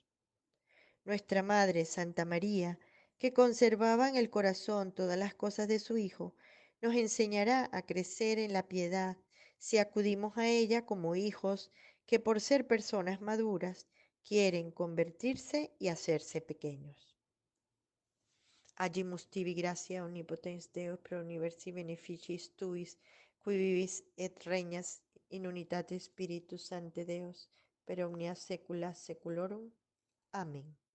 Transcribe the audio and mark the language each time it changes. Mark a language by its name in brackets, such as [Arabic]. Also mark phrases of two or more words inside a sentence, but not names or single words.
[Spanish] Nuestra Madre Santa María, que conservaba en el corazón todas las cosas de su Hijo, nos enseñará a crecer en la piedad si acudimos a ella como hijos que por ser personas maduras quieren convertirse y hacerse pequeños. [Latin] Agimus tibi gratia omnipotens Deus pro universi beneficiis tuis, qui vivis et regnas in unitate Spiritus Sancte Deus, per omnia saecula saeculorum. [Spanish] Amén.